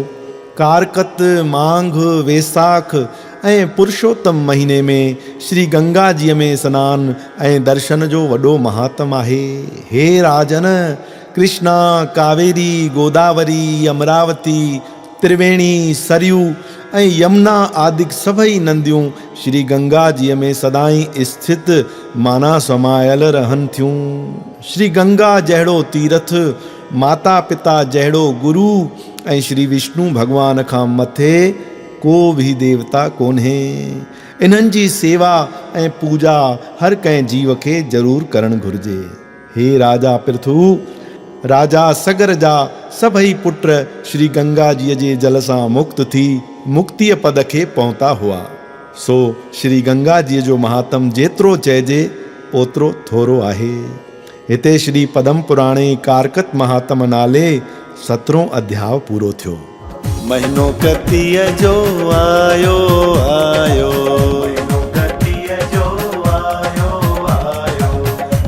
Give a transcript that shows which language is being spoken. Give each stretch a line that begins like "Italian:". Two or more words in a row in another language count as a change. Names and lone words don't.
Sindhi: कारकत मांघ वेसाख ऐं पुरुषोत्तम महीने में श्री गंगा जीअ में सनानु ऐं दर्शन जो वॾो महात्म आहे। हे राजन, कृष्णा कावेरी गोदावरी अमरावती त्रिवेणी सरयू ऐं यमुना आदि सभई नंदियूं श्री गंगा जीअ में सदाईं स्थित माना समायल रहनि थियूं। श्री गंगा जहिड़ो तीर्थ माता पिता जहिड़ो गुरु ऐं श्री विष्णु भगवान खां मथे को भी देवता कोन्हे। इन्हनि जी सेवा ऐं पूजा हर कंहिं जीव खे ज़रूरु करणु घुरिजे। हे राजा पृथु, राजा सगर जा सभई पुट श्री गंगा जीअ जे जल सां मुक्त थी मुक्तिय पद खे पहुता हुआ। सो श्री गंगा जीअ जो महात्म जेतिरो चइजे ओतिरो थोरो आहे। हिते श्री पदम पुराणे कारकत महात्म नाले 17 अध्याय पूरो थियो। महीनो कतीअ जो आयो आयो, महीनो कतीअ जो आयो आयो,